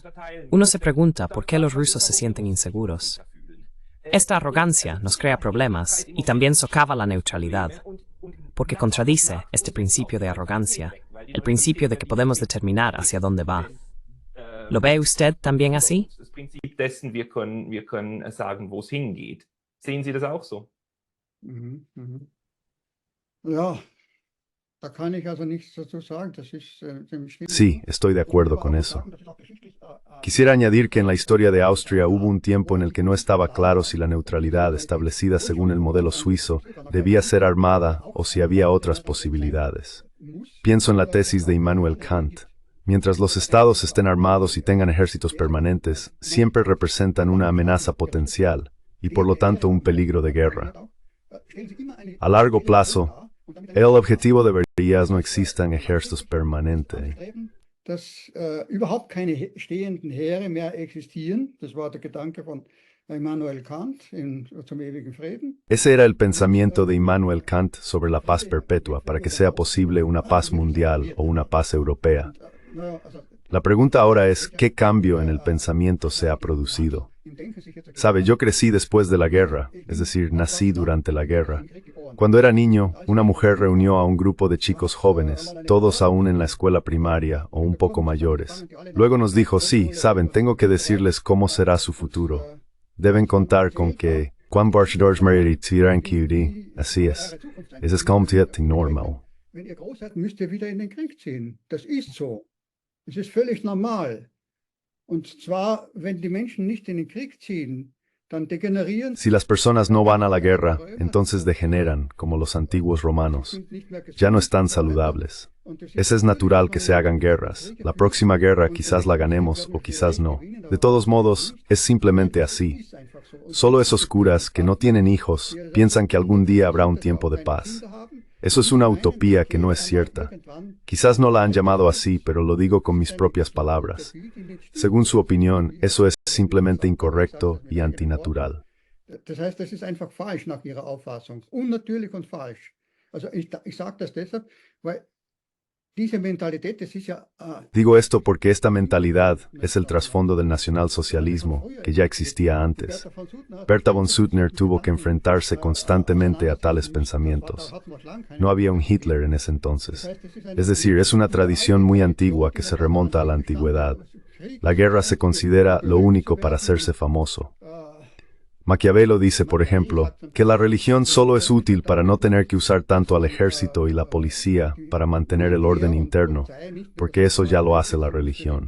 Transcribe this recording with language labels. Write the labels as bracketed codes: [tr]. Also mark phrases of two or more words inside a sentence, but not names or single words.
[es] Uno se pregunta por qué los rusos se sienten inseguros. Esta arrogancia nos crea problemas y también socava la neutralidad, porque contradice este principio de arrogancia, el principio de que podemos determinar hacia dónde va. ¿Lo ve usted también así? [de] Das Prinzip dessen, wir können sagen, wo es hingeht. Sehen Sie das auch so? Mhm, mhm. Ja, da kann ich also nichts dazu sagen. Das ist dem Stimmen. [es] Sí, estoy de acuerdo con eso. Quisiera añadir que en la historia de Austria hubo un tiempo en el que no estaba claro si la neutralidad establecida según el modelo suizo debía ser armada o si había otras posibilidades. Pienso en la tesis de Immanuel Kant. Mientras los estados estén armados y tengan ejércitos permanentes, siempre representan una amenaza potencial y por lo tanto un peligro de guerra. A largo plazo, el objetivo debería no existan ejércitos permanentes. [de] Dass überhaupt keine stehenden Heere mehr existieren. Das war der Gedanke von Immanuel Kant zum ewigen Frieden. [es] Ese era el pensamiento de Immanuel Kant sobre la paz perpetua para que sea posible una paz mundial o una paz europea. La pregunta ahora es, ¿qué cambio en el pensamiento se ha producido? Sabe, yo crecí después de la guerra, es decir, nací durante la guerra. Cuando era niño, una mujer reunió a un grupo de chicos jóvenes, todos aún en la escuela primaria o un poco mayores. Luego nos dijo, sí, saben, tengo que decirles cómo será su futuro. Deben contar con que, así es completamente normal. [de] Wenn ihr groß seid, müsst ihr wieder in den Krieg ziehen. Das ist so. Es ist völlig normal. Und zwar, wenn die Menschen nicht in den Krieg ziehen, dann degenerieren. [es] Si las personas no van a la guerra, entonces degeneran, como los antiguos romanos. Ya no están saludables. Ese es natural que se hagan guerras. La próxima guerra quizás la ganemos o quizás no. De todos modos, es simplemente así. Solo esos curas que no tienen hijos piensan que algún día habrá un tiempo de paz. Eso es una utopía que no es cierta. Quizás no la han llamado así, pero lo digo con mis propias palabras. Según su opinión, eso es simplemente incorrecto y antinatural. [de] Das heißt, das ist einfach falsch nach ihrer Auffassung. Unnatürlich und falsch. Also ich sage das deshalb, weil diese Mentalität, das ist ja... [es] Digo esto porque esta mentalidad es el trasfondo del nacionalsocialismo, que ya existía antes. Bertha von Suttner tuvo que enfrentarse constantemente a tales pensamientos. No había un Hitler en ese entonces. Es decir, es una tradición muy antigua que se remonta a la antigüedad. La guerra se considera lo único para hacerse famoso. Maquiavelo dice, por ejemplo, que la religión solo es útil para no tener que usar tanto al ejército y la policía para mantener el orden interno, porque eso ya lo hace la religión.